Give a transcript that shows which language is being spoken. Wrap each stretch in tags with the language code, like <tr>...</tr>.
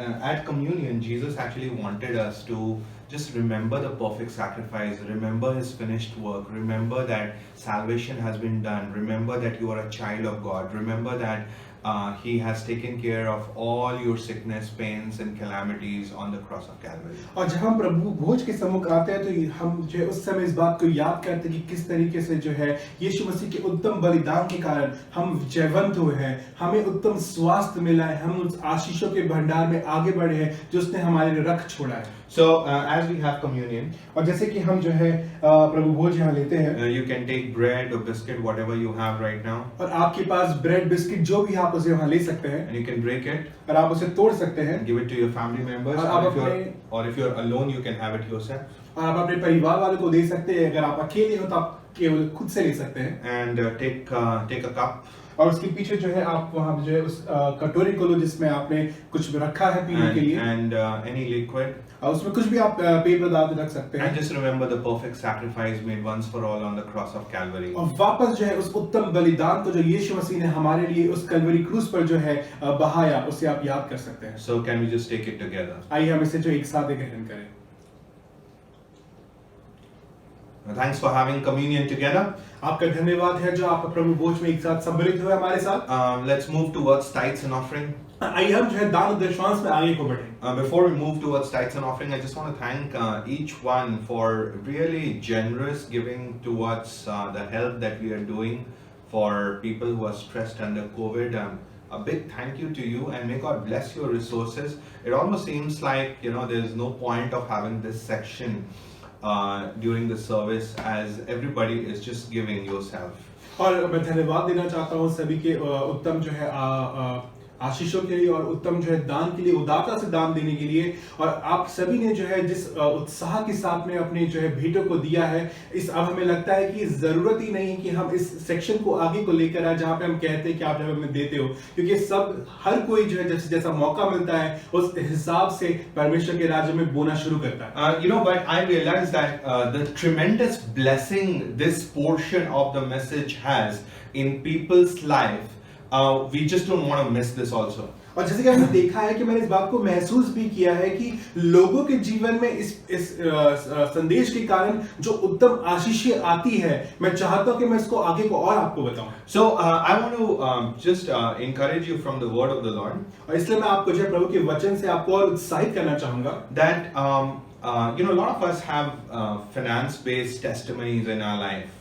<en>At communion, Jesus actually wanted us to just remember the perfect sacrifice, remember his finished work, remember that salvation has been done, remember that you are a child of God, remember that he has taken care of all your sickness, pains and calamities on the cross of Calvary.</en> <hi>और जब हम प्रभु भोज के सम्मुख आते हैं तो हम जो है उस समय इस बात को याद करते हैं कि किस तरीके से जो है यीशु मसीह के उत्तम बलिदान के कारण हम जयवंत हुए हैं, हमें उत्तम स्वास्थ्य मिला है, हम उस आशीषों के भंडार में आगे बढ़े हैं जो उसने हमारे लिए रख छोड़ा है।</hi> <en>So as we have communion,</en> <hi>और जैसे कि हम जो है प्रभु भोज यहाँ लेते हैं,</hi> <en>you can take bread or biscuit, whatever you have right now,</en> <hi>और आपके पास ब्रेड बिस्किट जो भी आप उसे वहाँ ले सकते हैं</hi> <en>and you can break it,</en> <hi>और आप उसे तोड़ सकते हैं,</hi> <en>give it to your family members, or if you're alone, you can have it yourself.</en> <hi>और आप अपने परिवार वालों को दे सकते हैं। अगर आप अकेले हो तो आप केवल खुद से ले सकते हैं।</hi> <en>And take a cup.</en> <hi>और उसके पीछे जो है आप वहाँ जो है उस कटोरी को लो जिसमें आपने कुछ रखा है पीने के लिए,</hi> <en>and any liquid,</en> <hi>और उसमें कुछ भी आप पेय पदार्थ रख सकते हैं।</hi> <en>and just remember the perfect sacrifice made once for all on the cross of Calvary.</en> <hi>और वापस जो है उस उत्तम बलिदान को जो यीशु मसीह ने हमारे लिए उस कलवरी क्रूस पर जो है बहाया, उसे आप याद कर सकते हैं।</hi> <en>So can we just take it together?</en> <hi>आइए हम इसे जो एक साथ ग्रहण करें।</hi> <en>Thanks for having communion together.</en> <hi>आपका धन्यवाद है जो आप प्रभु भोज में एक साथ सम्मिलित हुए हमारे साथ।</hi> <en>Let's move towards tithes and offering.</en> <hi>आइए हम जो है दान और दशमांश में आगे को बढ़ें।</hi> <en>Before we move towards tithes and offering, I just want to thank each one for really generous giving towards the help that we are doing for people who are stressed under COVID. A big thank you to you, and may God bless your resources. It almost seems like there's no point of having this section during the service, as everybody is just giving yourself.</en> <hi>और मैं धन्यवाद देना चाहता हूँ सभी के उत्तम जो है आशीषों के लिए और उत्तम जो है दान के लिए, उदारता से दान देने के लिए। और आप सभी ने जो है जिस उत्साह के साथ में अपने जो है भेंटों को दिया है, इस अब हमें लगता है कि जरूरत ही नहीं कि हम इस सेक्शन को आगे को लेकर आए जहाँ पे हम कहते हैं कि आप जब हमें देते हो, क्योंकि सब हर कोई जो है जैसा मौका मिलता है उस हिसाब से परमेश्वर के राज्य में बोना शुरू करता है।</hi> <en>But I realize that the tremendous blessing this portion of the message has in people's life. We just don't want to miss this also.</en> <hi>और जैसे कि हमने देखा है कि मैंने इस बात को महसूस भी किया है कि लोगों के जीवन में इस संदेश के कारण जो उत्तम आशीषें आती है, मैं चाहता हूं कि मैं इसको आगे को और आपको बताऊं।</hi> <en>So I want to just encourage you from the word of the Lord.</en> <hi>और इसलिए मैं आपको जो है प्रभु के वचन से आपको और उत्साहित करना चाहूंगा।</hi> <en>That a lot of us have finance-based testimonies in our life.</en>